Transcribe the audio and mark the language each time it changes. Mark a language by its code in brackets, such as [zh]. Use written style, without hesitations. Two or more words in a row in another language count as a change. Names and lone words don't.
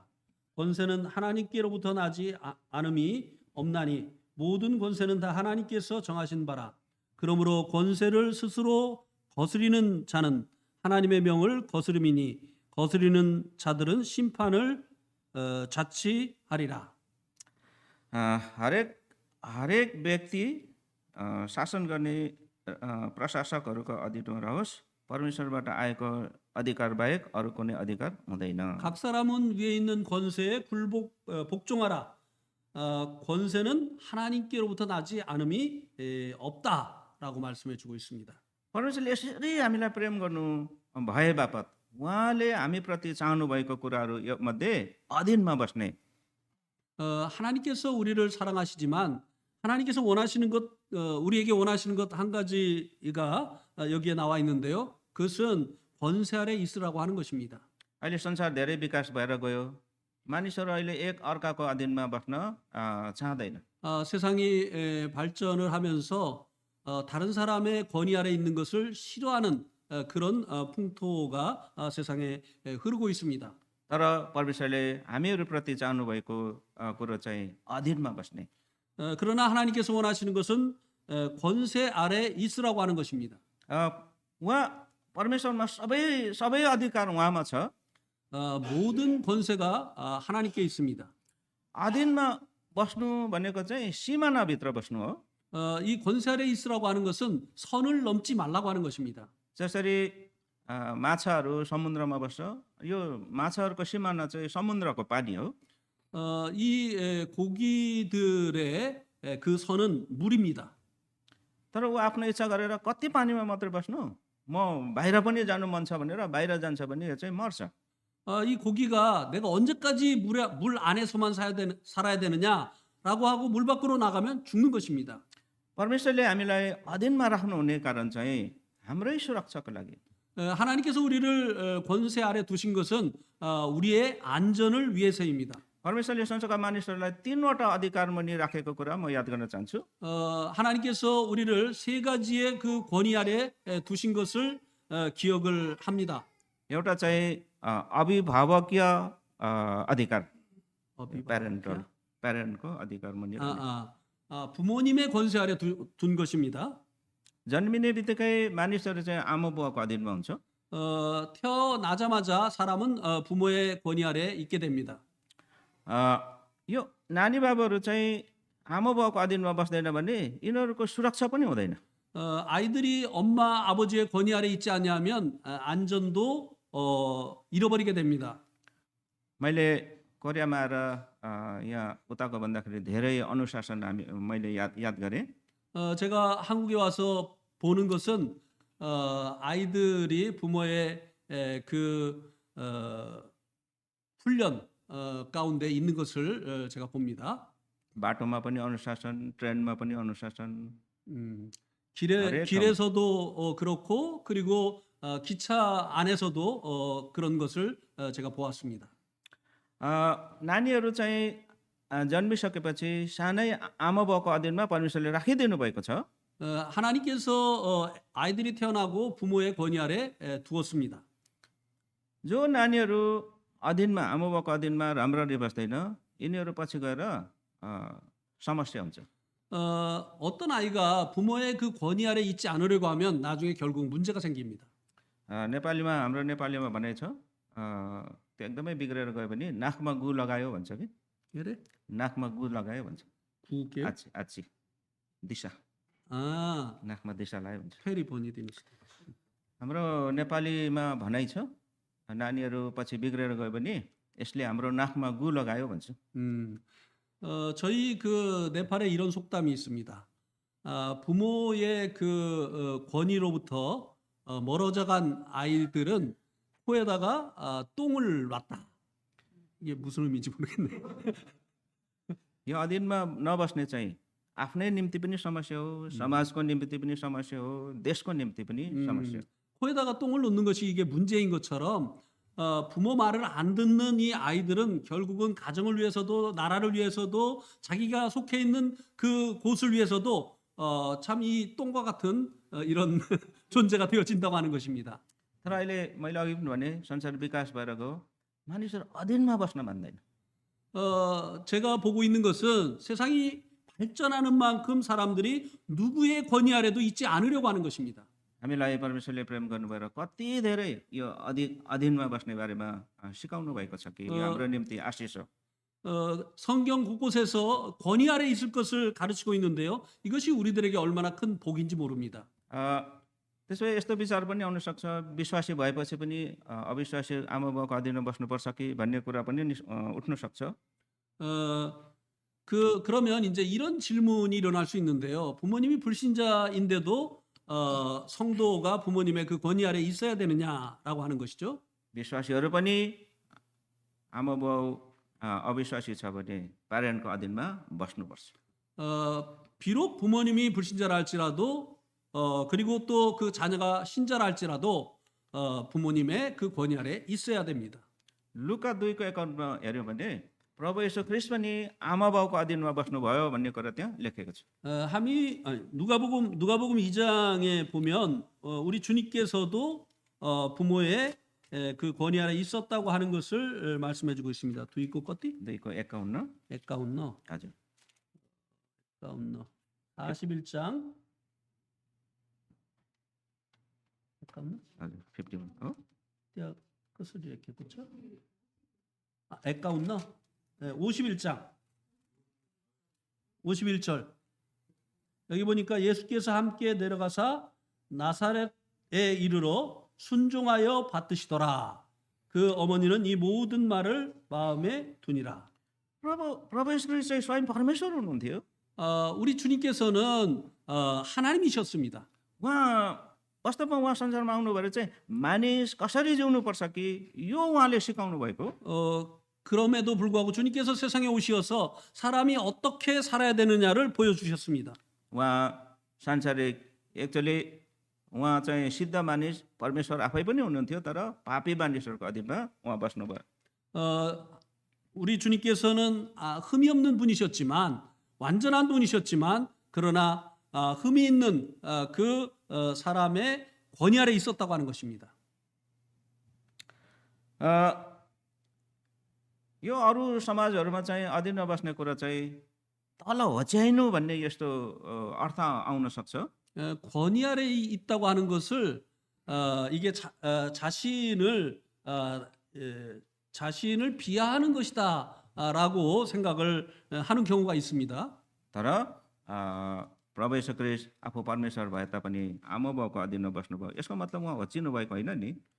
[ko] 권세는 하나님께로부터 나지 않음이 없나니 모든 권세는 다 하나님께서 정하신 바라. 그러므로 권세를 스스로 거스리는 자는 하나님의 명을 거스름이니 거스리는 자들은 심판을 자치하리라. [ne] हरेक व्यक्ति शासन गर्ने प्रशासकहरूको अधीनमा रहोस्। परमेश्वरबाट आएको अधिकार बाहेक अरू कुनै अधिकार हुँदैन। [ko] 각 사람은 위에 있는 권세에 복종하라. 권세는 하나님께로부터 나지 않음이 없다라고 말씀해 주고 있습니다. [ne] परमेश्वरले यसरी हामीलाई प्रेम गर्नु भए बापत उहाँले हामीप्रति चाहनु भएको कुराहरू मध्ये अधीनमा बस्ने, [ko] 하나님께서 우리를 사랑하시지만 하나님께서 원하시는 것, 우리에게 원하시는 것 한 가지가 여기에 나와 있는데요. 그것은 권세 아래 있으라고 하는 것입니다. [ne] अहिले संसार धेरै विकास भएर गयो। मानिसहरू अहिले एक अर्काको अधीनमा बस्न चाहँदैन। [ko] 세상이 발전을 하면서 다른 사람의 권위 아래 있는 것을 싫어하는 그런 풍토가 세상에 흐르고 있습니다. [ne] तर परमेश्वरले हामीहरूप्रति चाहनु भएको कुरो चाहिँ अधीनमा बस्ने। [ko] 그러나 하나님께서 원하시는 것은 권세 아래 있으라고 하는 것입니다. [ne] उहाँ परमेश्वरमा सबै अधिकार उहाँमा छ। [ko] 모든 권세가 하나님께 있습니다. [ne] अधीनमा बस्नु भनेको चाहिँ सीमानाभित्र बस्नु हो। [ko] 이 권세 아래 있으라고 하는 것은 선을 넘지 말라고 하는 것입니다. [ne] जसरी माछाहरू समुद्रमा बस्छ, यो माछाहरूको सिमाना चाहिँ समुद्रको पानी हो। [ko] 이 고기들의 그 선은 물입니다. [ne] तर ऊ आफ्नो इच्छा गरेर कति पानीमा मात्रै बस्नु, म बाहिर पनि जानु मन छ भनेर बाहिर जान्छ भने यो चाहिँ मर्छ। [ko] 이 고기가 내가 언제까지 물 안에서만 살아야 되느냐라고 하고 물 밖으로 나가면 죽는 것입니다. [ne] परमेश्वरले हामीलाई अधीनमा राख्नुहुने कारण चाहिँ हाम्रै सुरक्षाको लागि। [ko] 하나님께서 우리를 권세 아래 두신 것은 우리의 안전을 위해서입니다. [ne] परमेश्वरले संसारका मानिसहरूलाई 3वटा अधिकार मुनि राखेको कुरा म याद गर्न चाहन्छु। [ko] 하나님께서 우리를 세 가지의 그 권위 아래 두신 것을 기억을 합니다. [ne] एउटा चाहिँ अभिभावकीय अधिकार, प्यारेन्टको अधिकार मुनि [ko] 부모님의 권세 아래 둔 것입니다. [ne] जन्मिने बित्तिकै मानिसहरू चाहिँ आमा बुवाको अधीनमा हुन्छ। [ko] 태어나자마자 사람은 부모의 권위 아래 있게 됩니다. [ne] यो नानी बाबुहरू चाहिँ आमा बुवाको अधीनमा बस्दैन भने यिनीहरूको सुरक्षा पनि हुँदैन। [ko] 아이들이 엄마 아버지의 권위 아래 있지 않냐면 안전도 잃어버리게 됩니다. [ne] मैले कोरियामा आएर यहाँ उताको भन्दाखेरि धेरै अनुशासन मैले याद गरेँ। [ko] 제가 한국에 와서 보는 것은 아이들이 부모의 그 훈련 가운데 있는 것을 제가 봅니다. [ne] बाटोमा पनि अनुशासन, ट्रेनमा पनि अनुशासन, [ko] 길에서도 그렇고 그리고 기차 안에서도 그런 것을 제가 보았습니다. [ne] नानीहरू चाहिँ जन्मिसकेपछि सानै आमा बाउको अधीनमा परमेश्वरले राखिदिनु भएको छ। [ko] 하나님께서 아이들이 태어나고 부모의 권위 아래 두었습니다. [ne] जो नानीहरू अधीनमा आमा बाउको अधीनमा राम्ररी बस्दैन, यिनीहरू पछि गएर समस्या हुन्छ। [ko] 어떤 아이가 부모의 그 권위 아래 있지 않으려고 하면 나중에 결국 문제가 생깁니다. [ne] नेपालीमा हाम्रो नेपालीमा भनाइ छ त्यो एकदमै बिग्रेर गयो भने नाकमा गु लगायो भन्छ कि [ko] 그래? [ne] नाकमा गु लगायो भन्छ [ko] 구게요? [ne] आची दिशा [ko] 아, [ne] नाकमा दिशा लगायो भन्छ। फेरि भनिदिनुस्. हाम्रो नेपालीमा भनाइ छ नानीहरू पछि बिग्रेर गयो भने यसले हाम्रो नाकमा गु लगायो भन्छ। [ko] 저희 그 네팔에 이런 속담이 있습니다. 부모의 그 권위로부터 멀어져간 아이들은 코에다가 똥을 놨다. 이게 무슨 의미인지 모르겠네요. यो अधीनमा नबस्ने चाहिँ आफ्नै निम्ति पनि समस्या हो, समाजको निम्ति पनि समस्या हो, देशको निम्ति पनि समस्या हो। 코에다가 똥을 놓는 것이 이게 문제인 것처럼 부모 말을 안 듣는 이 아이들은 결국은 가정을 위해서도 나라를 위해서도 자기가 속해 있는 그 곳을 위해서도 참 이 똥과 같은 이런 존재가 되어진다고 하는 것입니다. [ne] तर अहिले मैले अघि पनि भने संसार विकास भएर गयो, मानिसहरू अधीनमा बस्न मान्दैन। [ko] 제가 보고 있는 것은 세상이 발전하는 만큼 사람들이 누구의 권위 아래도 있지 않으려고 하는 것입니다. [ne] हामीलाई परमेश्वरले प्रेम गर्नुभएर कति धेरै यो अधीनमा बस्ने बारेमा सिकाउनु भएको छ कि यो हाम्रो निम्ति आशिष हो। [ko] 성경 곳곳에서 권위 아래 있을 것을 가르치고 있는데요. 이것이 우리들에게 얼마나 큰 복인지 모릅니다. [ne] त्यसो भए यस्तो विचार पनि आउन सक्छ विश्वासी भएपछि पनि अविश्वासी आमा बाउको अधीनमा बस्नुपर्छ कि भन्ने कुरा पनि उठ्न सक्छ। [ko] 그러면 이제 이런 질문이 일어날 수 있는데요. 부모님이 불신자인데도 성도가 부모님의 그 권위 아래 있어야 되느냐라고 하는 것이죠. [ne] विश्वासीहरू पनि आमा बाउ अविश्वासी छ भने प्यारेन्टको अधीनमा बस्नुपर्छ। [ko] 비록 부모님이 불신자라 할지라도 그리고 또 그 자녀가 신자라 할지라도 부모님의 그 권위 아래 있어야 됩니다. [ne] लुका 2को एकाउन्टमा हेऱ्यौँ भने प्रभु येशू ख्रिस्ट पनि आमा बाउको अधीनमा बस्नुभयो भन्ने कुरा त्यहाँ लेखेको छ। [ko] 누가복음 2장에 보면 우리 주님께서도 부모의 그 권위 아래 있었다고 하는 것을 말씀해주고 있습니다. [ne] दुईको कति? 2को 51 에까운너. हजुर [ko] 41장. 에까운너? [ne] हजुर 51 हो। [ko] 야, 끝을 이렇게 붙여? 에까운너? 네, 51장. 51절. 여기 보니까 예수께서 함께 내려가사 나사렛에 이르러 순종하여 받드시더라. 그 어머니는 이 모든 말을 마음에 두니라. [ne] प्रभु येशू ख्रिस्ट चाहिँ स्वयं परमेश्वर हुनुहुन्थ्यो। [ko] 우리 주님께서는 하나님이셨습니다. [ne] उहाँ वास्तवमा उहाँ संसारमा आउनु भएर चाहिँ मानिस कसरी जिउनुपर्छ कि यो उहाँले सिकाउनु भएको। [ko] 그럼에도 불구하고 주님께서 세상에 오셔서 사람이 어떻게 살아야 되느냐를 보여주셨습니다. [ne] उहाँ सांसारिक एक्चुअली उहाँ चाहिँ सिद्ध मानिस परमेश्वर आफै पनि हुनुहुन्थ्यो तर पापी मानिसहरूको अधीनमा उहाँ बस्नुभयो। [ko] 우리 주님께서는 흠이 없는 분이셨지만 완전한 분이셨지만 그러나 흠이 있는 그 사람의 권위 아래 있었다고 하는 것입니다. [ne] यो अरू समाजहरूमा चाहिँ अधीनमा बस्ने कुरा चाहिँ तल होच्याइनु भन्ने यस्तो अर्थ आउन सक्छ। [ko] 권위 아래 있다고 하는 것을 이게 자신을 비하하는 것이다라고 생각을 하는 경우가 있습니다. [ne] तर प्रभु येशू ख्रिस्ट आफू परमेश्वर भए तापनि आमा बाउको अधीनमा बस्नुभयो यसको मतलब उहाँ होचिनु भएको होइन नि।